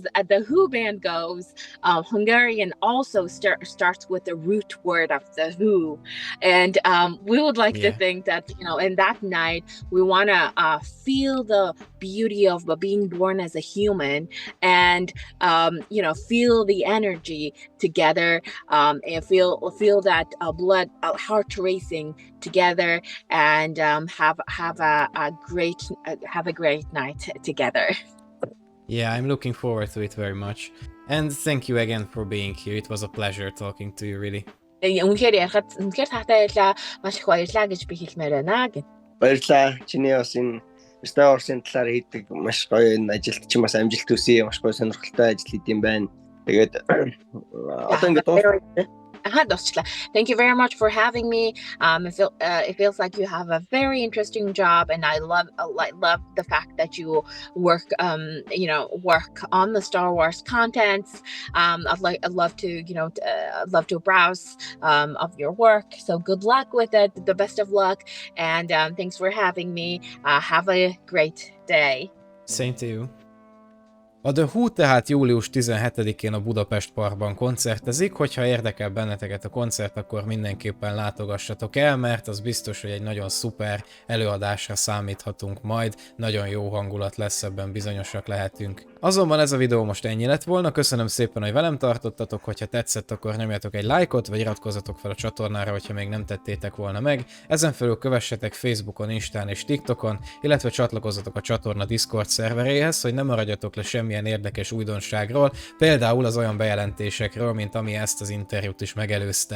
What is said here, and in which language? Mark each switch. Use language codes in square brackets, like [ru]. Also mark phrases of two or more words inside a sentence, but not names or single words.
[en] the Who band goes, Hungarian also starts with the root word of the Who, and we would like to think that in that night we want to feel the beauty of being born as a human, and feel the energy together, and feel that blood, heart racing together, and have a great night together. Yeah, I'm looking forward to it very much. And thank you again for being here. It was a pleasure talking to you, really. [mn] Үнэхээр таатай байлаа. Маш их баярлалаа гэж би хэлмээр байна. Баярлалаа. Чиний бас энэ Star Wars-ын талаар хийдэг маш гоё энэ ажилд чинь бас амжилт төсөө, маш гоё сонирхолтой ажил хийдэм байна. Тэгээд одоо ингээд [en] Thank you very much for having me. It feels like you have a very interesting job, and I love the fact that you work on the Star Wars contents. I'd love to browse of your work. So good luck with it. The best of luck, and thanks for having me. Have a great day. Same to you. [hu] A The Who tehát július 17-én a Budapest Parkban koncertezik, hogyha érdekel benneteket a koncert, akkor mindenképpen látogassatok el, mert az biztos, hogy egy nagyon szuper előadásra számíthatunk majd, nagyon jó hangulat lesz, ebben bizonyosak lehetünk. Azonban ez a videó most ennyi lett volna, köszönöm szépen, hogy velem tartottatok, hogyha tetszett, akkor nyomjatok egy lájkot, vagy iratkozzatok fel a csatornára, hogyha még nem tettétek volna meg, ezen felül kövessetek Facebookon, Instán és TikTokon, illetve csatlakozzatok a csatorna Discord szerveréhez, hogy ne maradjatok le semmilyen érdekes újdonságról, például az olyan bejelentésekről, mint ami ezt az interjút is megelőzte.